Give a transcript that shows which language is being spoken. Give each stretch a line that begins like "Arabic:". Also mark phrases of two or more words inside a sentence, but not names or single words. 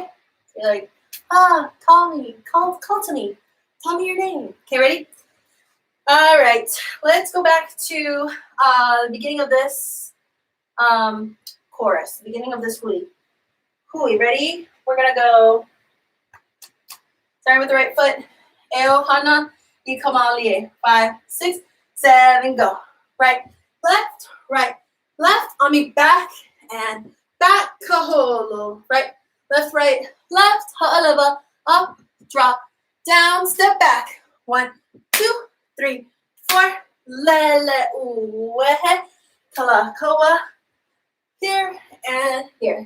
English: You're like, call me, call to me. Tell me your name. Okay, ready? All right, let's go back to the beginning of this chorus, the beginning of this hui. Hui, ready? We're gonna go, starting with the right foot.
Hawaiian: E ʻohana I ka mele. 5, 6, 7,
English: go. Right, left, on me, back, and back, kaholo. Right, left, ha'alava, up, drop, down, step back. 1, 2, 3, 4,
Hawaiian: lele uwehe,
English: kalakaua, here and here.